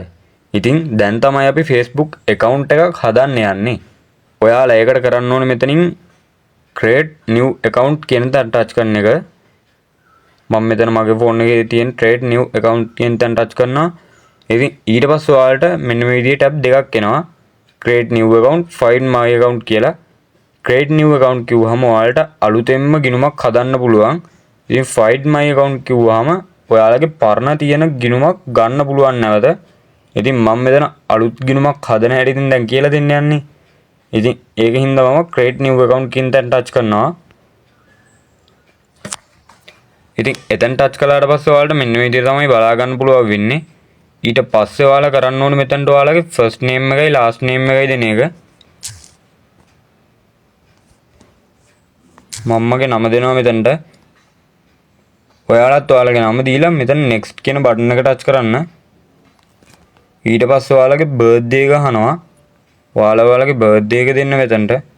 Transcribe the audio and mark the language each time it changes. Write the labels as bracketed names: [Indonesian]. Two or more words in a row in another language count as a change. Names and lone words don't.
[Sinhala] ඉතින් දැන් තමයි අපි Facebook account එකක් හදන්න යන්නේ. ඔයාලා ඒකට කරන්න ඕනේ මෙතනින් [English] create new account [Sinhala] කියන තැන touch කරන එක. මම මෙතන මගේ ෆෝන් එකේ තියෙන [English] create new account [Sinhala] කියන තැන ටච් කරනවා. ඉතින් ඊට පස්සේ ඔයාලට මෙන්න මේ විදිහේ ටැබ් දෙකක් එනවා. [English] create new account, find my account [Sinhala] කියලා. [English] create new account [Sinhala] කිව්වහම ඔයාලට අලුතෙන්ම ගිණුමක් හදන්න පුළුවන්. ඉතින් [English] find my account [Sinhala] කිව්වහම ඔයාලගේ පරණ තියෙන ගිණුමක් ගන්න පුළුවන් නැවත. ඉතින් මම මෙතන අලුත් ගිණුමක් හදන හැටි දැන් කියලා දෙන්න යන්නේ. ඉතින් ඒකින් මම [English] create new account [Sinhala] කියන තැන ටච් කරනවා. ඉතින් එතෙන් ටච් කළාට පස්සේ ඔයාලට මෙන්න මේ විදිහට තමයි බලා ගන්න පුළුවන් වෙන්නේ. ඊට පස්සේ ඔයාලා කරන්න ඕනේ මෙතනට ඔයාලගේ [English] first name [Sinhala] එකයි [English] last name [Sinhala] එකයි දෙන එක. මම්මගේ නම දෙනවා මෙතනට. ඔයාලත් ඔයාලගේ නම දීලා මෙතන next කියන බටන් එක ටච් කරන්න. ඊට පස්සේ ඔයාලගේ birthday එක අහනවා. ඔයාලගේ birthday එක දෙන්න මෙතනට.